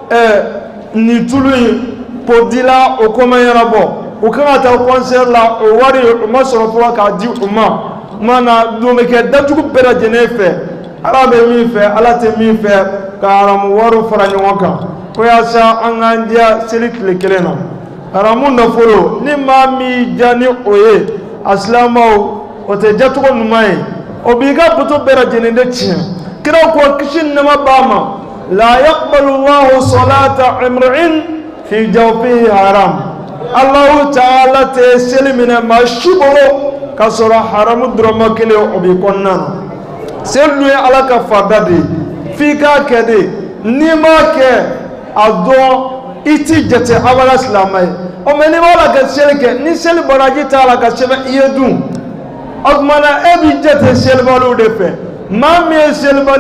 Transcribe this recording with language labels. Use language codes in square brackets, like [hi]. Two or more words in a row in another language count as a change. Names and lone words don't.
[bm] nin tulu in podila o ko ma ɲɛnabɔ u kan ka taa concert la o wari o ma sɔrɔ fɔlɔ k'a di u ma mana don bɛ kɛ dajugu bɛɛ lajɛlen fɛ ala bɛ min fɛ ala tɛ min fɛ ka aramu wariw fara ɲɔgɔn kan ko yaasa an k'an diya seli tile kelen na aramu nafolo ni maa min diya ni o ye a silamɛw o tɛ diyacogo ɲuman ye o b'i ka bato bɛɛ lajɛlen de tiɲɛ kira ko kisi ni nɛɛma b'a ma [ar] لا يقبل الله صلاة امرئ في جوفه حرام [bm] Allahu Ta'ala te seli minɛ maa si bolo ka sɔrɔ haramu dɔrɔmɛ kelen o b'i kɔnɔna na seli ye ala ka farida de ye f'i k'a kɛ de n'i m'a kɛ a dɔn i ti jate abada silamɛ ye o mɛ n'i b'a la ka seli kɛ ni seli baraji t'a la ka sɛbɛn i ye dun o tuma na e b'i jate selibaliw de fɛ maa min ye selibali